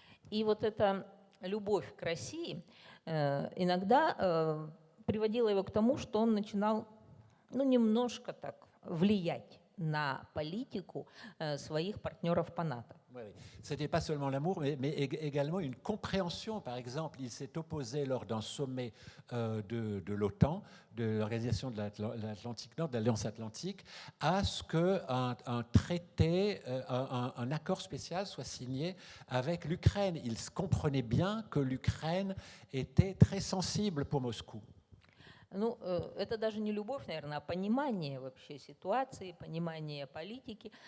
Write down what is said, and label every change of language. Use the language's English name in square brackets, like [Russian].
[Russian] И вот эта любовь к России иногда приводила его к тому, что он начинал, ну, немножко так влиять на политику своих партнеров по НАТО. [French] Ce n'était pas seulement l'amour, mais également une compréhension. Par exemple, il s'est opposé lors d'un sommet de l'OTAN, de l'Organisation de l'Atlantique Nord, de l'Alliance Atlantique, à ce qu'un traité, un accord spécial soit signé avec l'Ukraine. Il comprenait bien que l'Ukraine était très sensible pour Moscou. [Russian] Ну, это даже не любовь, наверное, а понимание вообще ситуации, понимание политики.